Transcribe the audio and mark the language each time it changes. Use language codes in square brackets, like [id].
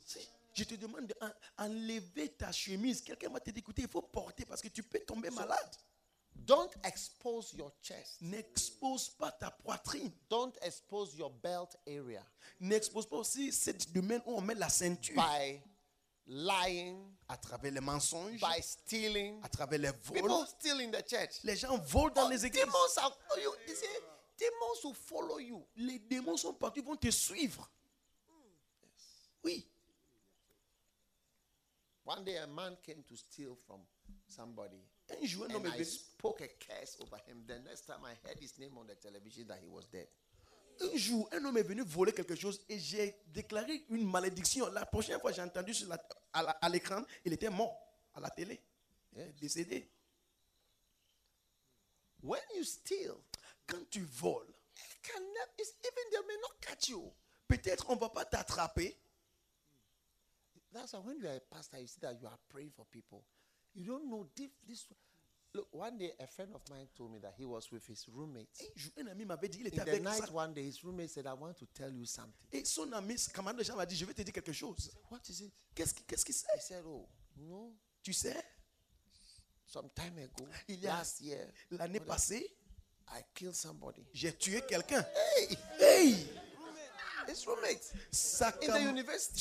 [fr] Si, je te demande d'enlever ta chemise. Quelqu'un va te dire, écoutez, il faut porter parce que tu peux tomber malade. [en] Don't expose your chest. [fr] N'expose pas ta poitrine. [en] Don't expose your belt area. [fr] N'expose pas aussi cette domaine où on met la ceinture. [en] By lying, [fr] à travers les mensonges, [en] by stealing, [fr] à travers les vols. [en] People steal in the church. [fr] Les gens volent dans les églises. [en] Demons are, you, you see, demons will follow you. [fr] Les démons sont partis, vont te suivre. [en] Yes. [fr] Oui. [en] One day a man came to steal from somebody. [fr] Un jour, [en] and I spoke a curse over him. The next time I heard his name on the television that he was dead. [fr] Un jour, un homme est venu voler quelque chose et j'ai déclaré une malédiction. La prochaine fois, j'ai entendu sur à l'écran, il était mort à la télé, [en] yes. [fr] Décédé. [en] When you steal, [fr] quand tu voles, [en] even they may not catch you. [fr] Peut-être on va pas t'attraper. [en] That's why when you are a pastor, you see that you are praying for people. You don't know this. Look, one day a friend of mine told me that he was with his roommate. In the night one day, his roommate said, I want to tell you something. [fr] Et son ami, commandant de chambre, a dit, je vais te dire quelque chose. [en] What is it? [fr] Qu'est-ce qu'il [en] sait? He said, oh, no. [fr] Tu sais? [en] Some time ago, last year. [fr] L'année passée, [en] I killed somebody. [fr] J'ai tué quelqu'un. [en] Hey! His roommate. In the university.